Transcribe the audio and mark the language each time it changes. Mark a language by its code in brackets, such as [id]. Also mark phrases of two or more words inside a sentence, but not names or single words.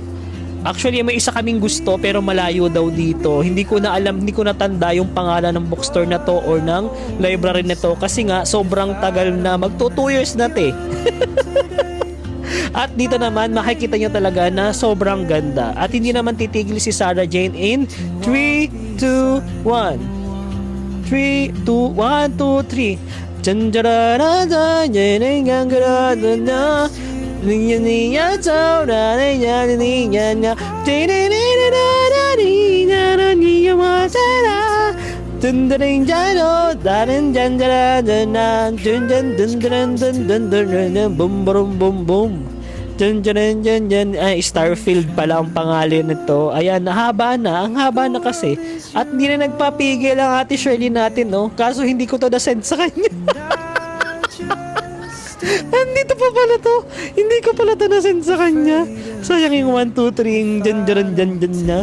[tl] Actually, may isa kaming gusto pero malayo daw dito. Hindi ko na alam, hindi ko natanda yung pangalan ng bookstore na to or ng library na to kasi nga sobrang tagal na, magto 2 years na te. At dito naman makikita nyo talaga na sobrang ganda. At hindi naman titigil si Sarah Jane in 3, 2, 1. 3, 2, 1, 2, 3. Janjarada, jenengangarada. Niya niya taura niya niya niya niya matara dundaring jano darin janjara danan dundan dundan dundan dundan bum bum bum bum dundan dundan Starfield pala ang pangalan nito. Ayan, ang haba na kasi at hindi na nagpapigil ang Ate Shirley natin, no? Kaso hindi ko to na-send sa kanya. Andito pa pala to. Hindi ko pala to na-send sa kanya. Sayang yung 1, 2, 3 yung dyan na.